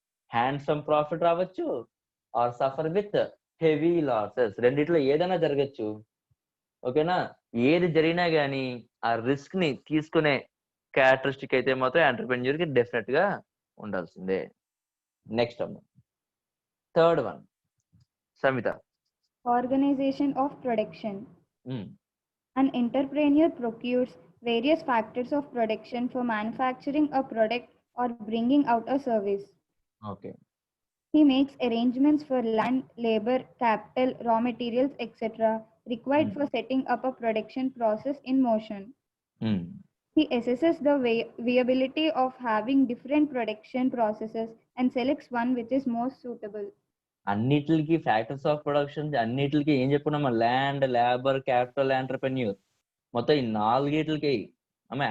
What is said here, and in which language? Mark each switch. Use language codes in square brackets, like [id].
[te] Handsome profit రావచ్చు [en] or suffer with heavy losses, [te] రెండిట్లో ఏదైనా జరగచ్చు. ఓకేనా? ఏది జరిగినా గానీ ఆ రిస్క్ ని తీసుకునే క్యారెక్టరిస్టిక్ అయితే మాత్రం ఎంటర్‌ప్రెన్యూర్ కి డెఫినెట్ గా ఉండాల్సిందే. నెక్స్ట్ అమ్మ, third one Samitha. [en] Organization of production. An entrepreneur procures various factors of production for manufacturing a product or bringing out a service. Okay. He makes arrangements for land, labor, capital, raw materials, etc. required for setting up a production process in motion. He assesses the viability of having different production processes and selects one which is most suitable. [te] అన్నిటికి factors of production అన్నిటికి ఏం చెప్పుకున్నామా, land labour capital entrepreneur, మొత్తం ఈ నాలుగిటికి అమ్మ.